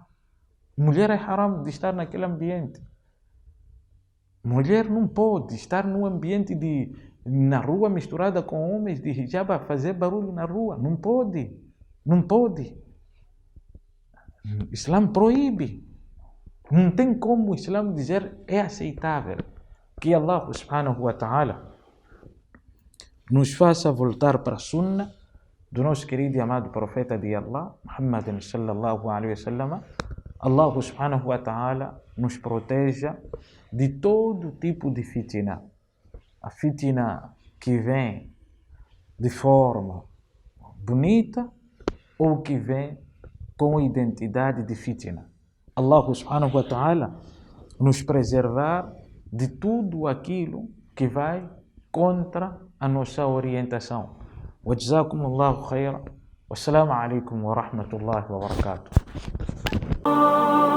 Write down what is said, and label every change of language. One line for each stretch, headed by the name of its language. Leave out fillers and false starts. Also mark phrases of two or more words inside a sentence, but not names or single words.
Portuguese: Mulher é haram de estar naquele ambiente. Mulher não pode estar num ambiente na rua misturada com homens de hijab a fazer barulho na rua. Não pode. Não pode. O Islã proíbe. Não tem como o Islã dizer é aceitável. Que
Arabic: الله سبحانه وتعالى
Portuguese: nos faça voltar para a Sunna do nosso querido e amado profeta de Allah, Muhammad
Arabic: صلى الله عليه وسلم. الله سبحانه وتعالى
Portuguese: nos proteja de todo tipo de fitna. A fitna que vem de forma bonita ou que vem com identidade de fitna.
Arabic: الله سبحانه وتعالى
Portuguese: nos preservar de tudo aquilo que vai contra a nossa orientação.
Arabic: وجزاكم الله خيرا والسلام عليكم ورحمة الله وبركاته.